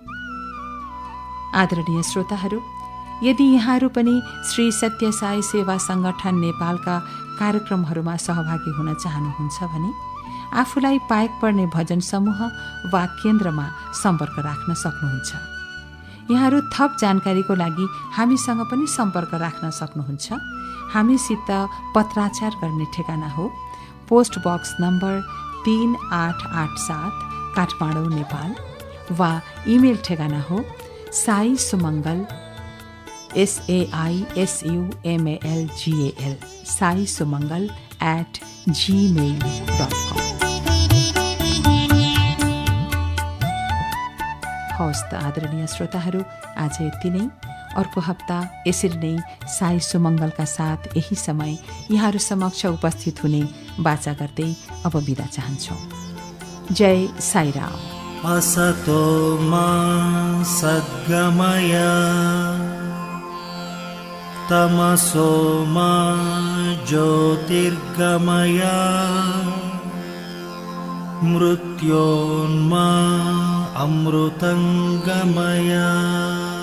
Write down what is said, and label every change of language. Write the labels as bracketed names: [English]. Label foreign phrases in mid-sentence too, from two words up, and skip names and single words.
[Nepali] आदरणीय श्रोताहरू, यदि यहाँहरू पनि श्री सत्य साई सेवा संगठन नेपालका कार्यक्रमहरूमा सहभागी हुन चाहनुहुन्छ भने आफूलाई पाएक पर्ने भजन समूह वा केन्द्रमा सम्पर्क राख्न सक्नुहुन्छ। यहाँहरू थप जानकारीको लागि हामीसँग पनि सम्पर्क राख्न सक्नुहुन्छ। हामीसित पत्राचार गर्ने ठेगाना हो पोस्ट बक्स नम्बर 3887 काठमाडौँ नेपाल वा इमेल ठेगाना हो saisumangal SAISUMALGAL saisumangal@gmail.com। हवस् त आदरणीय श्रोताहरू, आज यति नै। अर्को हप्ता यसरी नै साई सुमङ्गलका साथ यही समय यहाँहरू समक्ष उपस्थित हुने बाचा गर्दै अब बिदा चाहन्छौँ। जय साईराम। [Sanskrit] असतो मा सद्गमय तमसो मा ज्योतिर्गमय मृत्योन्मा अमृतंगमय।